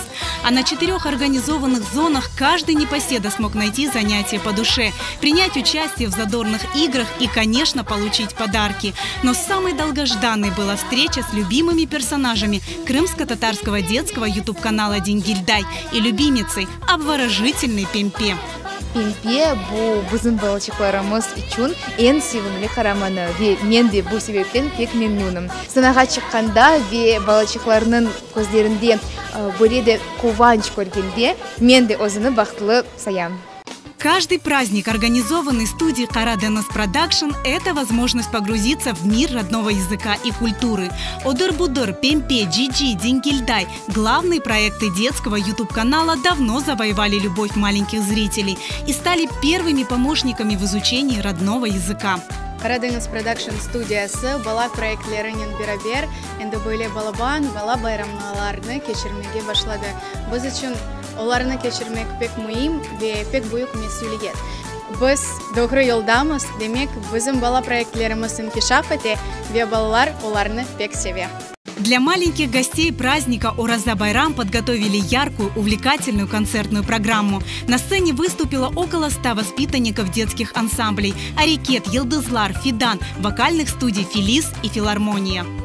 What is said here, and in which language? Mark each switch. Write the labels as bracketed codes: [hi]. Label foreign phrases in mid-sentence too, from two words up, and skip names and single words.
[ru] А на 4 организованных зонах каждый непоседа смог найти занятие по душе, принять участие в задорных играх и, конечно, получить подарки. Но самой долгожданной была встреча с любимыми персонажами крымско-татарского детского YouTube-канала «Дингильдай» и любимицей обворожительной Пемпе. [crh] Пемпе бу бузун балачыкларымыз үчүн эң севимли караманы ве мен де бу себептен пек мемнунум. Санага чыкканда ве балачыкларнын көздөрүндө бирде кубанч көргенде мен де өзүнү бактылуу саям. [ru] Каждый праздник, организованный студией Кара Денос Продакшн, это возможность погрузиться в мир родного языка и культуры. Одыр-будыр, Пемпе, Джиджи, Дингильдай – главные проекты детского YouTube-канала давно завоевали любовь маленьких зрителей и стали первыми помощниками в изучении родного языка. [crh] Кара Денос Продакшн студиясы бала проектлеринен бирабер, энди бойле балабан, бала байрамларны кечирмеге башлады. Біз үчүн оларны кечирмек пек муим ве пек буюк месулиет. Біз добры жолдамыз, демек біздің бала проектлерimiz инкишаф эте ве балалар оларны пек севе. [ru] Для маленьких гостей праздника Ораза Байрам подготовили яркую, увлекательную концертную программу. На сцене выступило около 100 воспитанников детских ансамблей «Арикет», «Йылдызлар», «Фидан», вокальных студий «Филис» и «Филармония».